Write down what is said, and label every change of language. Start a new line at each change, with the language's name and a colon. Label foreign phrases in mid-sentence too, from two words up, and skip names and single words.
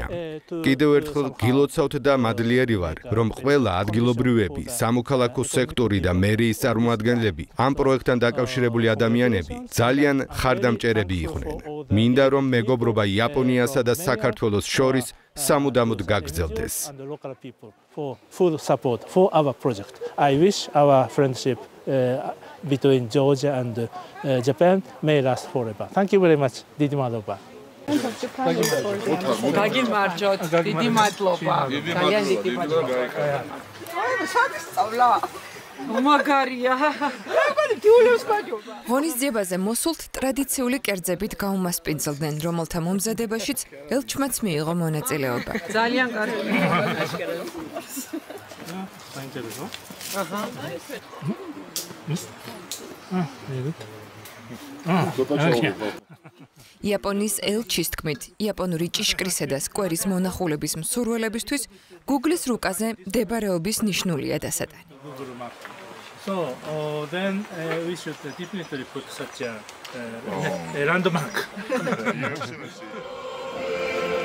Georgian: კიდევ ერთხელ გილოცავთ და მადლიერი ვარ, რომ ყველა ადგილობრივები, სამოქალაქო სექტორი და მერიის წარმომადგენლები, ამ პროექტთან დაკავშირებული ადამიანები ძალიან ხარდამჭერები იყვნენ. მინდა რომ მეგობრობა იაპონიასა და საქართველოს შორის სამუდამოდ გაგრძელდეს.
English: I wish our friendship between Georgia and Japan may last forever. Thank you very much.
Georgian: დიდი მადლობა. გაგიმარჯოთ, დიდი მადლობა. ძალიან დიდი მადლობა. სადისწავლა? მაგარია. ღონისძიებაზე მოსულთ ტრადიციული კერძებით გაუმასპინძლდნენ, რომელთა მომზადებაშიც ელჩმაც მიიღო მონაწილეობა. ძალიან კარგი. იაპონიის ელჩის თქმით, იაპონური ჭიშკრისა და სკვერის მონახულების მსურველებისთვის Google-ის რუკაზე მდებარეობის ნიშნულია დასატანი.
English: So then we should definitely put such a landmark.